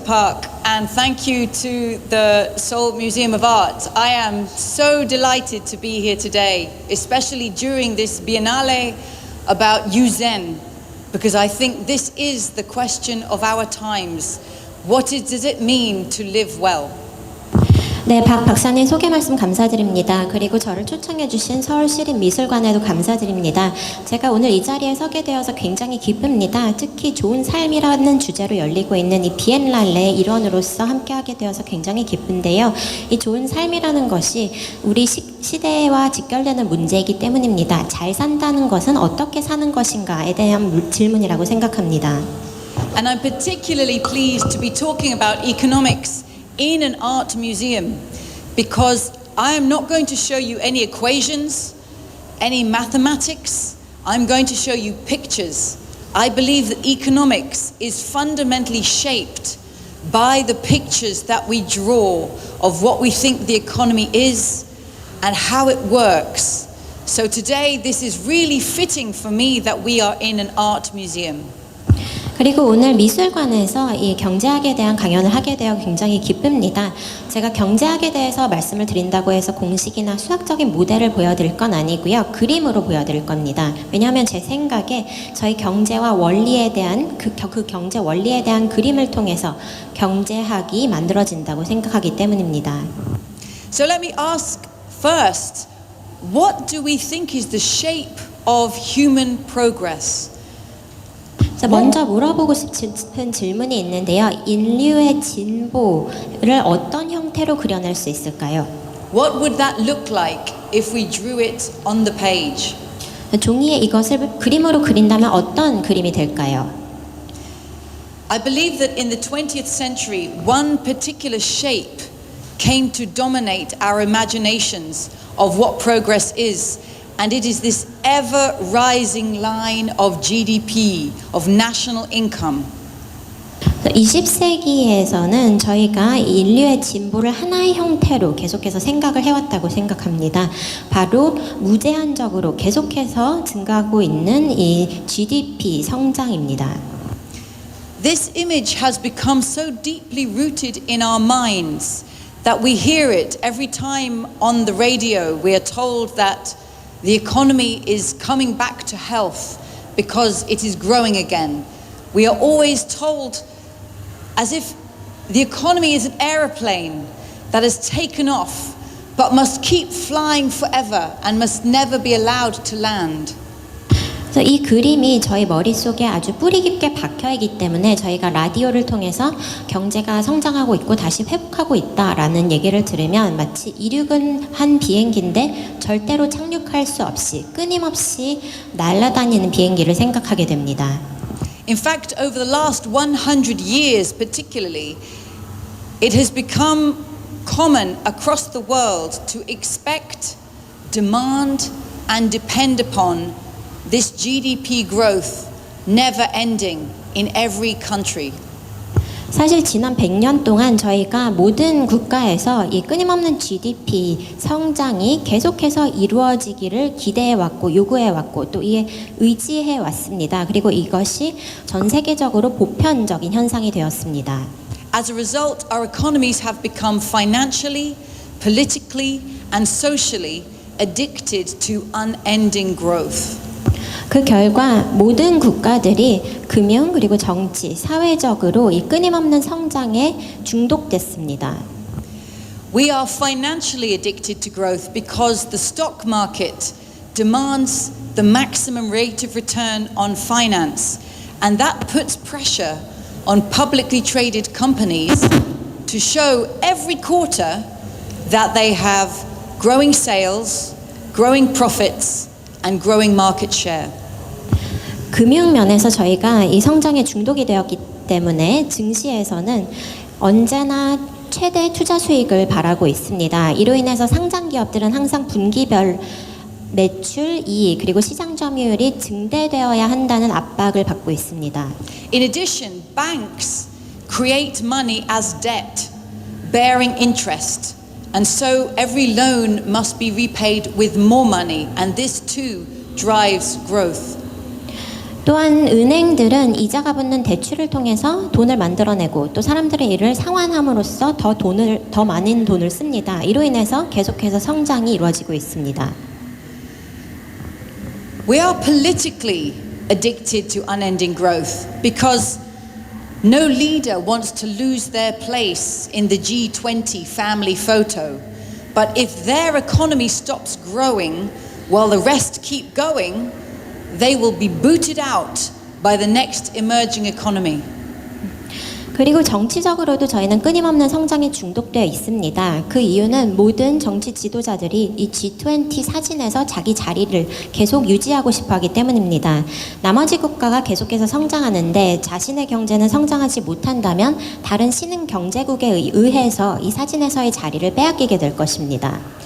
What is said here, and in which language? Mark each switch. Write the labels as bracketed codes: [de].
[en] Park, and thank you to the Seoul Museum of Art. I am so delighted to be here today, especially during this Biennale about Yuzen, because I think this is the question of our times. Does it mean to live well? [ko] 네, 박 박사님 소개 말씀 감사드립니다. 그리고 저를 초청해 주신 서울시립미술관에도 감사드립니다. 제가 오늘 이 자리에 서게 되어서 굉장히 기쁩니다. 특히 좋은 삶이라는 주제로 열리고 있는 이 비엔날레 일원으로서 함께하게 되어서 굉장히 기쁜데요. 이 좋은 삶이라는 것이 우리 시대와 직결되는 문제이기 때문입니다. 잘 산다는 것은 어떻게 사는 것인가에 대한 질문이라고 생각합니다. [en] And I'm particularly pleased to be talking about economics in an art museum, because I am not going to show you any equations, any mathematics. I'm going to show you pictures. I believe that economics is fundamentally shaped by the pictures that we draw of what we think the economy is and how it works. So today this is really fitting for me that we are in an art museum. [ko] 그리고 오늘 미술관에서 이 경제학에 대한 강연을 하게 되어 굉장히 기쁩니다. 제가 경제학에 대해서 말씀을 드린다고 해서 공식이나 수학적인 모델을 보여드릴 건 아니고요. 그림으로 보여드릴 겁니다. 왜냐하면 제 생각에 저희 경제와 원리에 대한 그 경제 원리에 대한 그림을 통해서 경제학이 만들어진다고 생각하기 때문입니다. [en] So let me ask first, what do we think is the shape of human progress? [ko] 먼저 물어보고 싶은 질문이 있는데요. 인류의 진보를 어떤 형태로 그려낼 수 있을까요? [en] What would that look like if we drew it on the page? [ko] 종이에 이것을 그림으로 그린다면 어떤 그림이 될까요? [en] I believe that in the 20th century, one particular shape came to dominate our imaginations of what progress is, and it is this ever rising line of GDP, of national income. [ko] 20세기에서는 저희가 인류의 진보를 하나의 형태로 계속해서 생각을 해왔다고 생각합니다. 바로 무제한적으로 계속해서 증가하고 있는 이 GDP 성장입니다. [en] This image has become so deeply rooted in our minds that we hear it every time on the radio. We are told that the economy is coming back to health because it is growing again. We are always told as if the economy is an aeroplane that has taken off but must keep flying forever and must never be allowed to land. [ko] 그래서 이 그림이 저희 머릿속에 아주 뿌리 깊게 박혀있기 때문에 저희가 라디오를 통해서 경제가 성장하고 있고 다시 회복하고 있다라는 얘기를 들으면 마치 이륙은 한 비행기인데 절대로 착륙할 수 없이 끊임없이 날아다니는 비행기를 생각하게 됩니다. [en] In fact, over the last 100 years particularly, it has become common across the world to expect, demand, and depend upon this GDP growth never ending in every country. [ko] 사실 지난 100년 동안 저희가 모든 국가에서 이 끊임없는 GDP 성장이 계속해서 이루어지기를 기대해왔고 요구해왔고 또 이에 의지해왔습니다. 그리고 이것이 전 세계적으로 보편적인 현상이 되었습니다. [en] As a result, our economies have become financially, politically, and socially addicted to unending growth. [ko] 그 결과 모든 국가들이 금융 그리고 정치, 사회적으로 이 끊임없는 성장에 중독됐습니다. [en] We are financially addicted to growth because the stock market demands the maximum rate of return on finance, and that puts pressure on publicly traded companies to show every quarter that they have growing sales, growing profits, and growing market share. [ko] 금융 면에서 저희가 이 성장에 중독이 되었기 때문에 증시에서는 언제나 최대 투자 수익을 바라고 있습니다. 이로 인해서 상장 기업들은 항상 분기별 매출, 이익 그리고 시장 점유율이 증대되어야 한다는 압박을 받고 있습니다. [en] In addition, banks create money as debt, bearing interest, and so every loan must be repaid with more money, and this too drives growth. [ko] 또한 은행들은 이자가 붙는 대출을 통해서 돈을 만들어내고 또 사람들의 일을 상환함으로써 더 많은 돈을 씁니다. 이로 인해서 계속해서 성장이 이루어지고 있습니다. [en] We are politically addicted to unending growth because no leader wants to lose their place in the G20 family photo. But if their economy stops growing while the rest keep going, they will be booted out by the next emerging economy. [ko] 그리고 정치적으로도 저희는 끊임없는 성장에 중독되어 있습니다. 그 이유는 모든 정치 지도자들이 이 G20 사진에서 자기 자리를 계속 유지하고 싶어 하기 때문입니다. 나머지 국가가 계속해서 성장하는데 자신의 경제는 성장하지 못한다면 다른 신흥 경제국에 의해서 이 사진에서의 자리를 빼앗기게 될 것입니다.